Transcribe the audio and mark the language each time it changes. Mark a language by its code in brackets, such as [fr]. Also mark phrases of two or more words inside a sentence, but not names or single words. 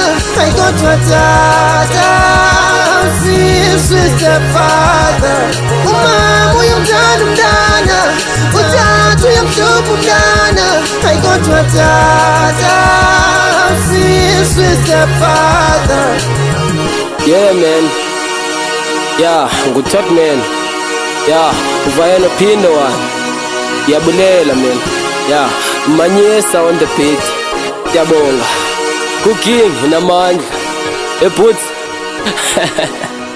[xh] Hayi kodwa tata usiswe stepfather. Umama uyamthanda umntana, utata uyamhlupha umntana. Hayi kodwa tata usiswe stepfather. [en] Yeah man, yeah [xh] nguThot man, yeah uvayelo phindo one, yabulela man, yeah Manyisa [en] on the beat, [xh] yabonga Cooking inamandla eboots.